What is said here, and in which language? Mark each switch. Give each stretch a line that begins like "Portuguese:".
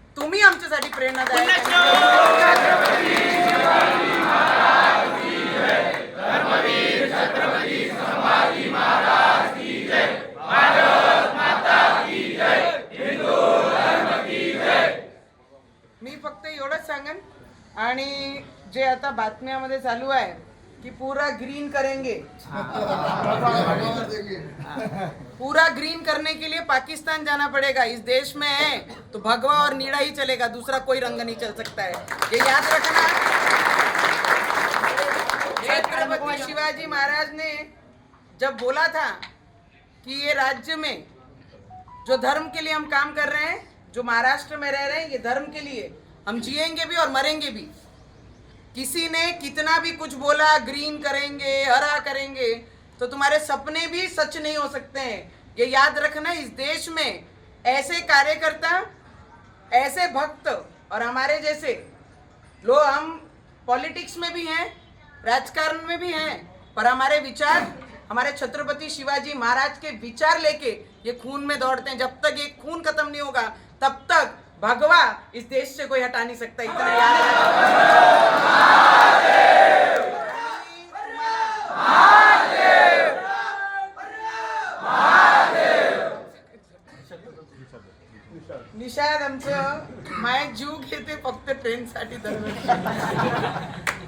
Marathi: तुम्ही आमच्यासाठी प्रेरणादायी मी फक्त एवढंच सांगेन. आणि जे आता बातम्यामध्ये चालू आहे कि
Hindi: पूरा ग्रीन करेंगे, पूरा ग्रीन करने के लिए पाकिस्तान जाना पड़ेगा. इस देश में है तो भगवा और नीला ही चलेगा, दूसरा कोई रंग नहीं चल सकता है. ये याद रखना. छत्रपति शिवाजी महाराज ने जब बोला था कि ये राज्य में जो धर्म के लिए हम काम कर रहे हैं, जो महाराष्ट्र में रह रहे हैं, ये धर्म के लिए हम जिएंगे भी और मरेंगे भी. किसी ने कितना भी कुछ बोला, ग्रीन करेंगे, हरा करेंगे, तो तुम्हारे सपने भी सच नहीं हो सकते हैं. ये याद रखना. इस देश में ऐसे कार्यकर्ता, ऐसे भक्त और हमारे जैसे लोग, हम पॉलिटिक्स में भी हैं, राजकारण में भी हैं, पर हमारे विचार, हमारे छत्रपति शिवाजी महाराज के विचार लेके ये खून में दौड़ते हैं. जब तक ये खून खत्म नहीं होगा तब तक भगवा इस देश से कोई हटा नहीं सकता.
Marathi: इतना याद निषाद आमचं माय जीव घेते फक्त ट्रेनसाठी दरवर्षी.